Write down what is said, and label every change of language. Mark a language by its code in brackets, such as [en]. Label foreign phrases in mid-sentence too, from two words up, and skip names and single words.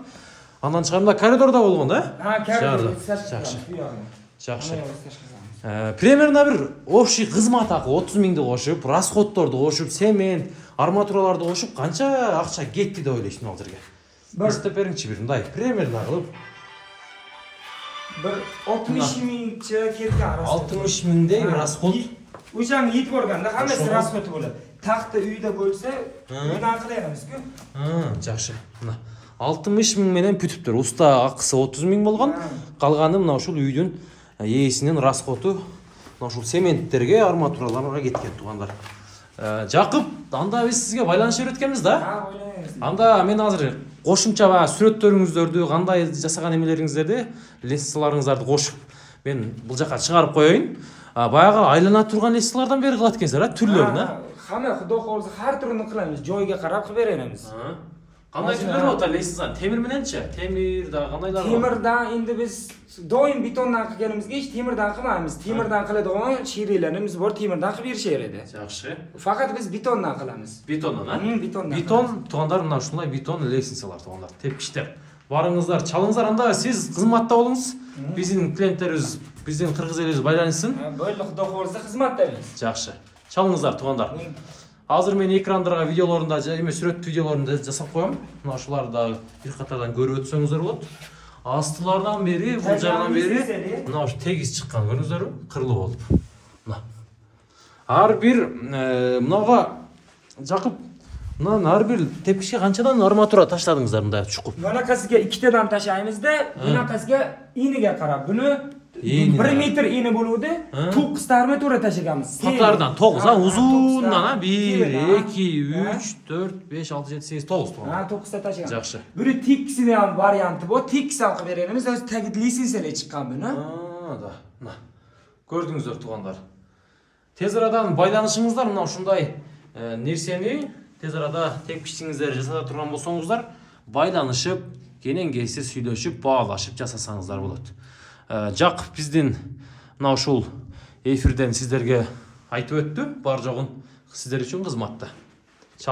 [ky] Андан тышкары мында коридордо болгон, да? Коридордо. Жакшы. Жакшы. Примерно bir общий кызмат акы 30.000ди кошуп, расходдорду кошуп, семент, арматураларды кошуп, канча акча кетти деп ойлойсуң ал жерге? Эстеп бериңчи бир мындай примерно кылып. [uz] Bir 60.000 ketgan. [ky] 60.000дей расход. [uz] O'shani yetib borganda hammasi расходы bo'ladi. Taxta uyda bo'lsa, bundan qilayapmiz-ku. [ky] Жакшы. Мына 60.000 менен бүтүптүр. Уста акысы 30.000 болгон, калганы мына ушул үйдүн ээсинин расходу мына ушул сементтерге, арматураларга кеткен туугандар. Жакып, анда биз сизге байланышып өткөнбүз да? Ойлойбуз. Анда мен азыр кошумча сүрөттөрүңүздөрдү, кандай жасаган эмелериңиздерди, лестницаларыңыздарды кошуп, мен бул жака чыгарып коеюн. Баягы айлана турган лестницалардан бери кылат экенсиздер, а? Түрлөрүн, а? [uz] Hamma Xudo xolisa har turini qilamiz, joyiga qarab qilib beramiz. [ky] Qanday түрлөр болот лестница? Темир мененчи? Темир да кандайлар бар? [uz] Temirdan endi biz doim betondan qilganimizga hech temirdan qilmaymiz. Temirdan qiladigan sherilarimiz bor, temirdan qilib berishadi. [ky] Жакшы. [uz] Faqat biz betondan qilamiz. Betondan, а? Betondan. Beton, [ky] туугандар, мына ушундай beton лестницалар туугандар, тепкичтер. Барыңыздар, чалыңыздар, анда сиз кызматта болуңуз. Биздин клиенттерибиз, биздин кыргыз элибиз байланышсын. [uz] Böyle Xudo xolisa xizmatdamiz. [ky] Жакшы. Чалыңыздар туугандар. Азыр мен экрандарга видеолорунда, эме сүрөт видеолорунда жасап коем. Мына ушуларды да бир катардан көрүп өтсөңүздөр болот. Астылардан бери, бул жагынан бери мына ушу тегиз чыккан көрдүңүздөрбү? Кырлуу болуп. Мына. Ар бир мынага Жакып, мындан ар бир тепкичке канчадан арматура ташладыңыздар мындай чукуп? [uz] Bunaqasiga 2 tadan tashlaymiz-da, bunaqasiga eniga qarab, buni 1 metr eni bo'luvdi, 9 ta armatura tashlaganmiz. Qatardan 9, ha, uzundan, 1, 2, 3, 4, 5, 6, 7, 8, 9 to'g'ri. Ha, 9 ta tashlagan. Yaxshi. Buni teksini ham varianti bor, teks ham qilib beramiz, o'zi tagida lisensiyalar chiqqan buni. Da. Mana. Ko'rdingizlar tug'anlar. [ky] Tez aradan байланышыңыздар мына ушундай нерсени тез арада тепкичиңиздерди жасата турган болсоңуздар, байланышып, кенен кесте сүйлөшүп, баалашып жасасаңыздар болот. Жак биздин мына ушул эфирден сиздерге айтып өттү, бар жогун сиздер үчүн кызматта.